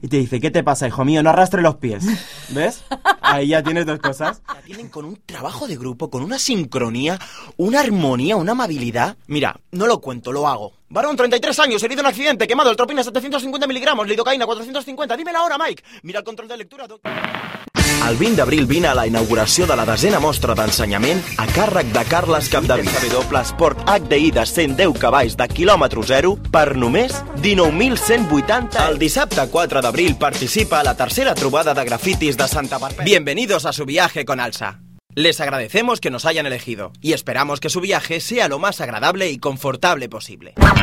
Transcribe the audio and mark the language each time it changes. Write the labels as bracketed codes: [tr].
[es] Y te dice, ¿qué te pasa, hijo mío? No arrastre los pies. ¿Ves? Ahí ya tienes dos cosas. La tienen con un trabajo de grupo, con una sincronía, una armonía, una amabilidad. Mira, no lo cuento, lo hago. Varón, 33 años, herido en accidente, quemado, eltropina 750 miligramos, lidocaína 450. Dímela ahora, Mike. Mira el control de lectura. [ca] El 20 d'abril vine a la inauguració de la desena mostra d'ensenyament a càrrec de Carles Capdevila. W-Sport HDI de 110 cavalls de quilòmetre zero per només 19.180. El dissabte 4 d'abril participa a la tercera trobada de grafitis de Santa Perpètua. [es] Bienvenidos a su viaje con Alsa. Les agradecemos que nos hayan elegido y esperamos que su viaje sea lo más agradable y confortable posible.